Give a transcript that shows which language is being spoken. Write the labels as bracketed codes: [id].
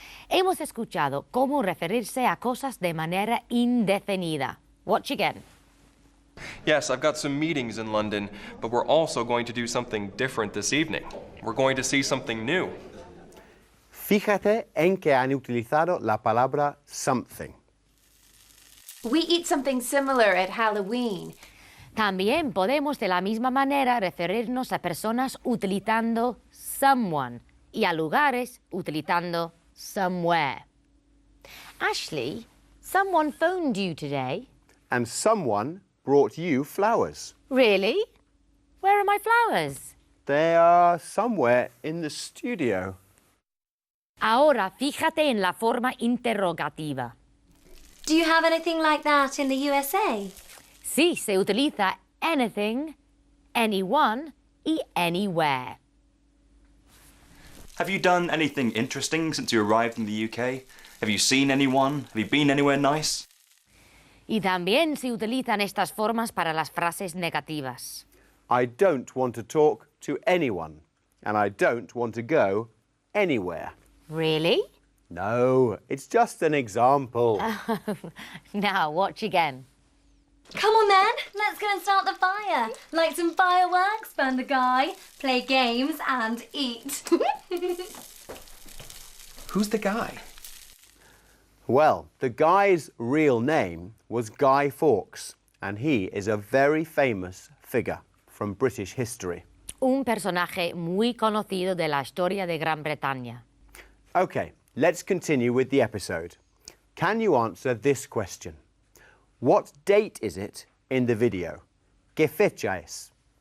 [es] Hemos escuchado cómo referirse a cosas de manera indefinida. [en] Watch again. Yes, I've got some meetings in London, but we're also going to do something different this evening. We're going to see something new. [es] Fíjate en que han utilizado la palabra something. [en] We eat something similar at Halloween. [es] También podemos de la misma manera referirnos a personas utilizando someone y a lugares utilizando somewhere. [en] Ashley, someone phoned you today. And someone brought you flowers. Really? Where are my flowers? They are somewhere in the studio. [es] Ahora fíjate en la forma interrogativa. [en] Do you have anything like that in the USA? [es] Sí, se utiliza anything, anyone y anywhere. [en] Have you done anything interesting since you arrived in the UK? Have you seen anyone? Have you been anywhere nice? [es] Y también se utilizan estas formas para las frases negativas. [en] I don't want to talk to anyone. And I don't want to go anywhere. Really? No, it's just an example. Now, watch again. Come on then, let's go and start the fire. Light some fireworks, burn the guy, play games and eat. Who's the guy? Well, the guy's real name was Guy Fawkes, and he is a very famous figure from British history. [es] Un personaje muy conocido de la historia de Gran Bretaña. [en] OK, let's continue with the episode. Can you answer this question? What date is it in the video? [es] ¿Qué fecha es?